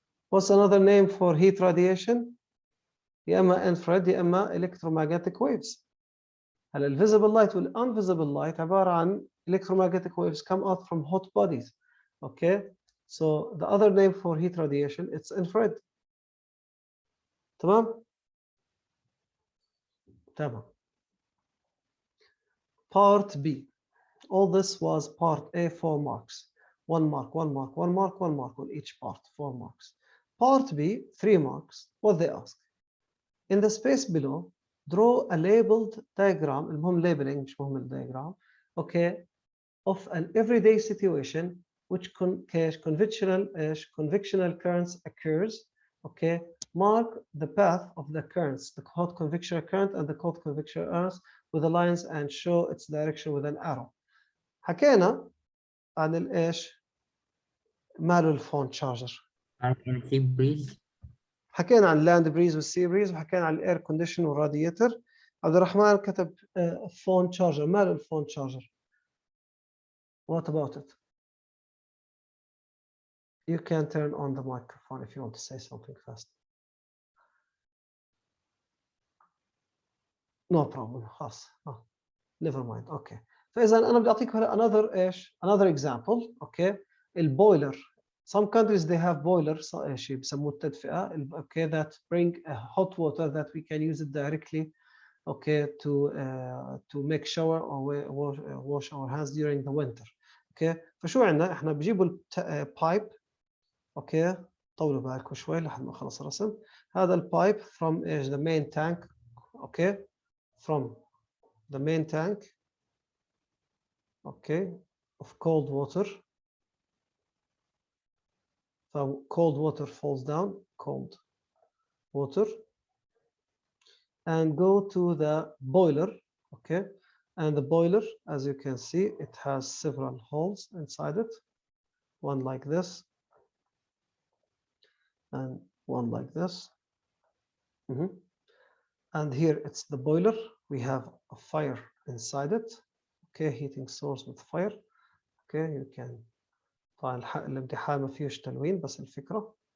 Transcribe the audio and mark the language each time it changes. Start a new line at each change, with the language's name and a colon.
English: What's another name for heat radiation?
Arabic: يا إما infrared يا إما electromagnetic waves.
English: هلا visible light وال invisible light
Arabic: عبارة عن
English: electromagnetic waves come out from hot bodies. Okay. So the other name for heat radiation it's infrared.
Arabic: تمام.
English: Part B. All this was part A, 4 marks. 1 mark, 1 mark, 1 mark, 1 mark on each part, 4 marks. Part B, 3 marks. What they ask. In the space below, draw a labeled diagram.
Arabic: المهم labeling مش مهم الدياجرام.
English: Okay. Of an everyday situation which convectional currents occurs. Okay. Mark the path of the currents, the hot convectional current and the cold convectional currents with the lines and show its direction with an arrow.
Arabic: حكينا عن الايش؟ ماله الفون تشارجر. عن sea breeze. حكينا عن اللاند بريز والسي بريز وحكينا عن الاير كونديشن والراديتر. عبد الرحمن كتب فون تشارجر. ماله الفون تشارجر؟
English: What about it? You can turn on the microphone if you want to say something fast. No problem.
Arabic: خلاص.
English: Never mind.
Arabic: Okay. فإذا أنا بدي أعطيك هلا
English: another example.
Arabic: Okay. البويلر
English: some countries they have boilers
Arabic: شيء بسموه التدفئة
English: okay that bring hot water that we can use it directly okay to make shower or wash our hands during the winter okay
Arabic: فشو عندنا احنا بجيبوا البايب اوكي طولوا بالكم شوي لحد ما اخلص الرسم هذا البايب
English: from ايش the main tank okay from the main tank okay of cold water. So cold water falls down, cold water, and go to the boiler, okay? And the boiler, as you can see, it has several holes inside it. One like this, and one like this. And here it's the boiler. We have a fire inside it, okay? Heating source with fire, okay? You can
Arabic: طبعا الامتحان ما فيهش تلوين بس الفكرة.